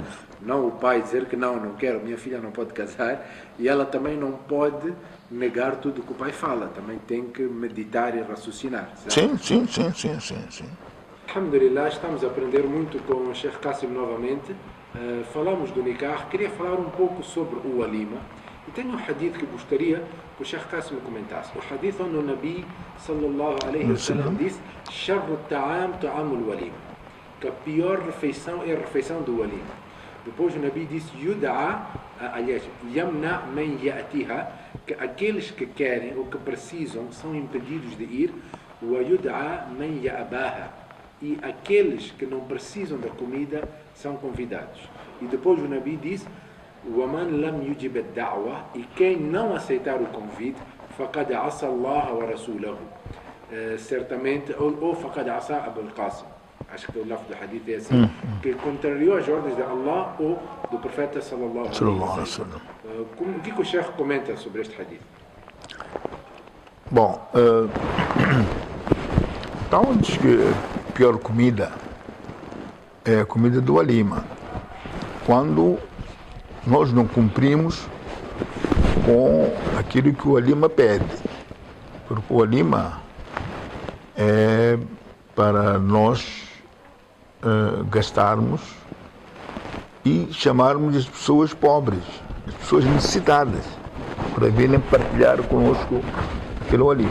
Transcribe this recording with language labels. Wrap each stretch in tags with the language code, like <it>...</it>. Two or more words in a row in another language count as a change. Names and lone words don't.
<pt>Não o pai dizer que não quero, minha filha não pode casar, e ela também não pode negar tudo que o pai fala, também tem que meditar e raciocinar. Certo? Sim. Alhamdulillah, estamos a aprender muito com o Sheikh Qasim novamente. Falamos do nikah, queria falar um pouco sobre o walima. E tenho um hadith que gostaria que o Sheikh Qasim comentasse. O hadith onde o Nabi</pt> <ar>صلى الله عليه وسلم</ar> <pt>disse:</pt> <ar>"شر الطعام طعام الوليمة",</ar> <pt>que a pior refeição é a refeição do walima. Depois o Nabi disse: "Yud'a", aliás,</pt> <ar>"يمنعها من يأتيها",</ar> <pt>que aqueles que querem ou que precisam são impedidos de ir.</pt> <ar>"ويدعى من يأباها",</ar> <pt>e aqueles que não precisam da comida são convidados. E depois o Nabi diz:</pt> <ar>"ومن لم يجب الدعوة",</ar> <pt>e quem não aceitar o convite,</pt> <ar>فقد عصى الله ورسوله,</ar> <pt>certamente, ou</pt> <ar>فقد عصى أبا القاسم,</ar> <pt>acho que o lafz do hadith é assim, que contrariou as ordens de Allah ou do profeta</pt> <ar>صلى الله عليه وسلم.</ar> <pt>O que o Sheikh comenta sobre este hadith? Bom, então diz que a pior comida é a comida do walima, quando nós não cumprimos com aquilo que o walima pede, porque o walima é para nós gastarmos e chamarmos as pessoas pobres, as pessoas necessitadas, para virem partilhar conosco aquele walima.</pt>